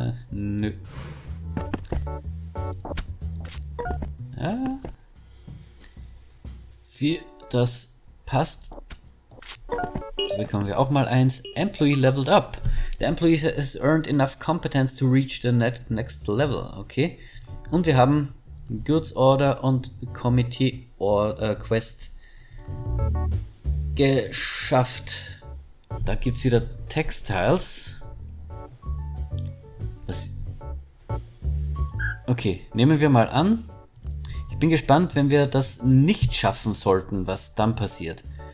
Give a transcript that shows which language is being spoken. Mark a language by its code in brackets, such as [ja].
[de] Nö. Ja. Das passt. Da bekommen wir auch mal 1. [en] Employee leveled up. The employee has earned enough competence to reach the next level. Okay. [de] Und wir haben Goods Order und Committee Quest geschafft. Da gibt es wieder Textiles. Okay, nehmen wir mal an. Ich bin gespannt, wenn wir das nicht schaffen sollten, was dann passiert.